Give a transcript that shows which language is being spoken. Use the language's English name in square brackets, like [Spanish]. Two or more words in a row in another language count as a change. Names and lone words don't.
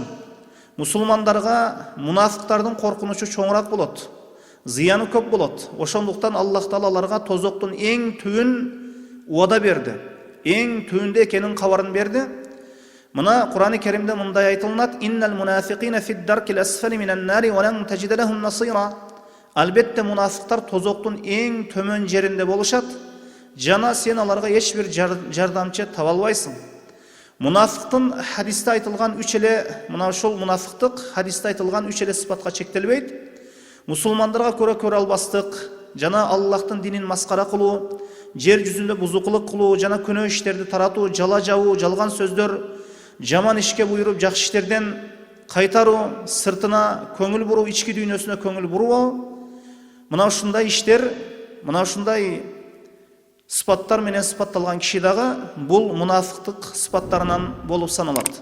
[Kyrgyz] Мусулмандарга мунафыктардын коркунучу чоңураак болот. Зыяны көп болот. Ошондуктан Аллах Таала аларга тозоктун эң түбүн уада берди. Эң түбүндө экенин кабарын берди. Мына Кур'ан-ы Керимде мындай айтылат: [Arabic] إن المنافقين في الدرك الأسفل من النار ولن تجد لهم نصيرا. [Kyrgyz] Албетте мунафыктар тозоктун эң төмөн жеринде болушат. Жана сен аларга эч бир жардамчы таба албайсың. Мунафыктын хадисте айтылган үч эле, мына ушул мунафыктык хадисте айтылган үч эле сыпатка чектелбейт. мусулмандарга көрө албастык, жана Аллахтын динин маскара кылуу, жер жүзүндө бузукулук кылуу жана күнөө иштерди таратуу, жала жабуу, жалган сөздөр, жаман ишке буйруп, жакшы иштерден кайтаруу, сыртына көңүл буруу, ички дүйнөсүнө көңүл буруу, мына ушундай иштер, мына ушундай сыпаттар менен сыпатталган киши дагы бул мунафыктык сыпаттарынан болуп саналат.